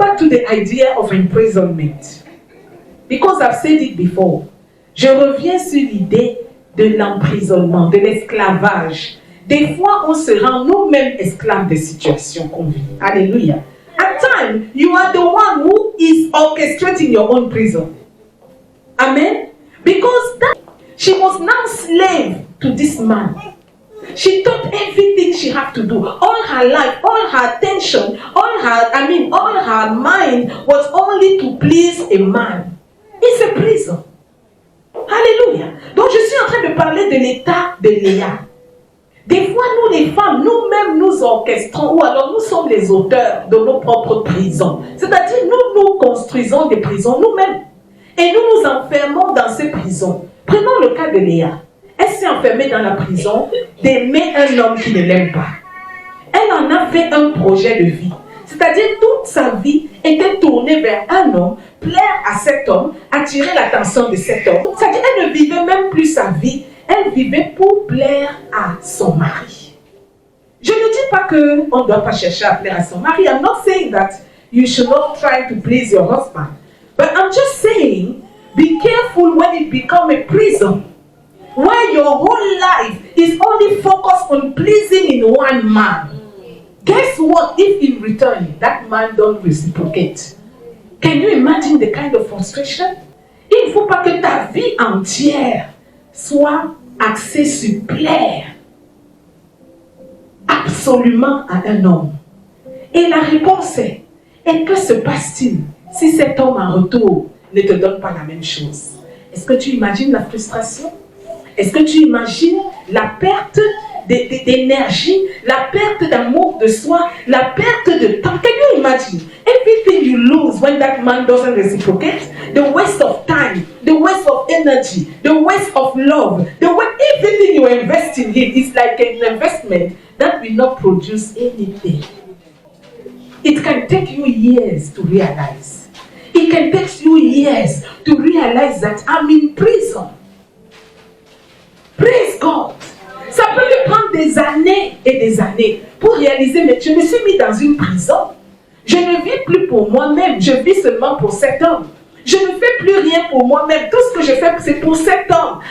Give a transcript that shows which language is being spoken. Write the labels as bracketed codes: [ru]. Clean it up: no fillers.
[en] the idea of imprisonment. Because I've said it before. [fr] Je reviens sur l'idée de l'emprisonnement, de l'esclavage. Des fois, on se rend nous-mêmes esclaves des situations qu'on vit. Alléluia. [en] At times, you are the one who is orchestrating your own prison. Amen. Because she was now slave to this man. She thought everything she had to do, all her life, all her attention, all her mind was only to please a man. It's a prison. Alléluia. [fr] Donc je suis en train de parler de l'état de Léa. Des fois, nous les femmes, nous-mêmes nous orchestrons, ou alors nous sommes les auteurs de nos propres prisons. C'est-à-dire, nous construisons des prisons nous-mêmes. Et nous nous enfermons dans ces prisons. Prenons le cas de Léa. Elle s'est enfermée dans la prison d'aimer un homme qui ne l'aime pas. Elle en a fait un projet de vie. C'est-à-dire, toute sa vie était tournée vers un homme, plaire à cet homme, attirer l'attention de cet homme. C'est-à-dire, elle ne vivait même plus sa vie. Elle vivait pour plaire à son mari. Je ne dis pas qu'on ne doit pas chercher à plaire à son mari. [en] I'm not saying that you should not try to please your husband. But I'm just saying, be careful when it becomes a prison. Where your whole life is only focused on pleasing in one man. Guess what? If in return, that man don't reciprocate. Can you imagine the kind of frustration? [fr] Il ne faut pas que ta vie entière soit axée sur plaire absolument à un homme. Et la réponse est, et que se passe-t-il si cet homme en retour ne te donne pas la même chose? Est-ce que tu imagines la frustration? Est-ce que tu imagines la perte d'énergie, la perte d'amour de soi, la perte de temps? [en] Can you imagine? Everything you lose when that man doesn't reciprocate, the waste of time, the waste of energy, the waste of love, everything you invest in him is like an investment that will not produce anything. It can take you years to realize. It can take you years to realize that I'm in prison. Praise God. [fr] Ça peut me prendre des années et des années pour réaliser, mais je me suis mis dans une prison. Je ne vis plus pour moi-même, je vis seulement pour cet homme. Je ne fais plus rien pour moi-même. Tout ce que je fais, c'est pour cet homme.